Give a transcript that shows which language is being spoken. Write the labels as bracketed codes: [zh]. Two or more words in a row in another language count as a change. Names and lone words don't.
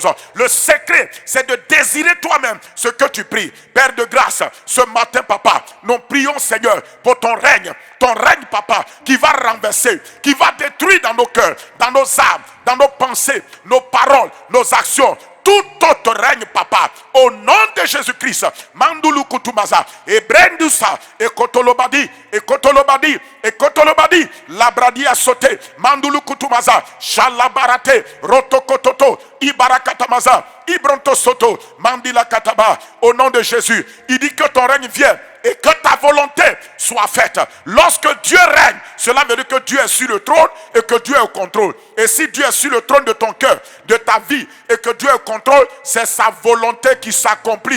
[fr] Le secret, c'est de désirer toi-même ce que tu pries. Père de grâce, ce matin, papa, nous prions, Seigneur, pour ton règne, papa, qui va renverser, qui va détruire dans nos cœurs, dans nos âmes, dans nos pensées, nos paroles, nos actions, tout autre règne, papa, au nom de Jésus-Christ. Mandulu kutumaza, et brendusa, et kotolobadi, et kotolobadi, et kotolobadi, labradi a sauté, mandulu kutumaza, shalabarate, rotokototo, ibarakatamaza, ibronto soto, mandila kataba, au nom de Jésus. Il dit que ton règne vienne et que ta volonté soit faite. Lorsque Dieu règne, cela veut dire que Dieu est sur le trône et que Dieu est au contrôle. Et si Dieu est sur le trône de ton cœur, de ta vie, et que Dieu est au contrôle, c'est sa volonté qui s'accomplit.